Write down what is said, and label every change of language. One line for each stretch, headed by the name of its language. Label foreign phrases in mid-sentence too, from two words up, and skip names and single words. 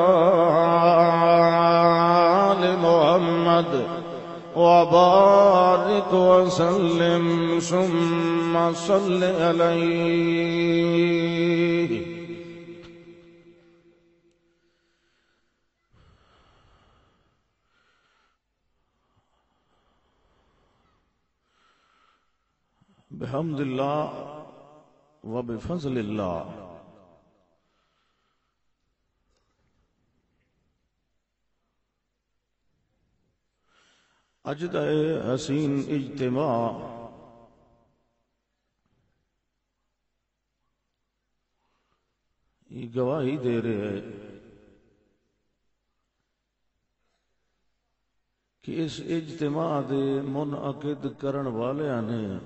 Arabic: آل محمد وبارك وسلم ثم صل عليه بحمد اللہ وبفضل اللہ
Punjabi: اج دا حسین اجتماع
Urdu: یہ گواہی دے رہے ہیں کہ اس اجتماع
Punjabi: دے منعقد کرن والیاں نے